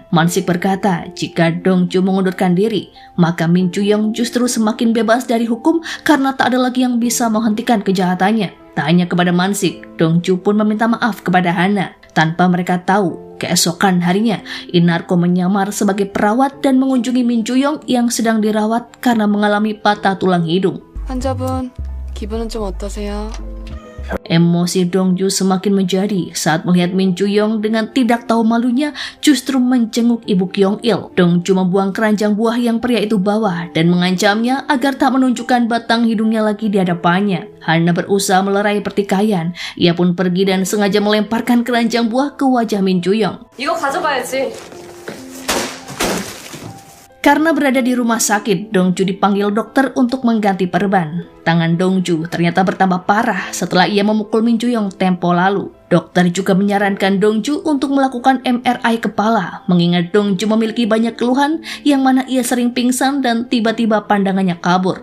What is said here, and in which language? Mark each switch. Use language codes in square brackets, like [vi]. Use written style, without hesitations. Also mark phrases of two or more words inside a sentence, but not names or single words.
[id] Mansik berkata, jika Dongju mengundurkan diri, maka Min Ju-young justru semakin bebas dari hukum karena tak ada lagi yang bisa menghentikan kejahatannya. Tak hanya kepada Mansik, Dongju pun meminta maaf kepada Hana. Tanpa mereka tahu, keesokan harinya, Inarko menyamar sebagai perawat dan mengunjungi Min Ju-young yang sedang dirawat karena mengalami patah tulang hidung. [ko] 환자분, 기분은 좀 어떠세요? [id] Emosi Dongju semakin menjadi saat melihat Min Ju-young dengan tidak tahu malunya justru menjenguk ibu Kyung-il. Dongju membuang keranjang buah yang pria itu bawa dan mengancamnya agar tak menunjukkan batang hidungnya lagi di hadapannya. Hana berusaha melerai pertikaian. Ia pun pergi dan sengaja melemparkan keranjang buah ke wajah Min Ju-young. [ko] 이거 가져가야지. [id] Karena berada di rumah sakit, Dongju dipanggil dokter untuk mengganti perban. Tangan Dongju ternyata bertambah parah setelah ia memukul Min Ju-young tempo lalu. Dokter juga menyarankan Dongju untuk melakukan MRI kepala, mengingat Dongju memiliki banyak keluhan yang mana ia sering pingsan dan tiba-tiba pandangannya kabur.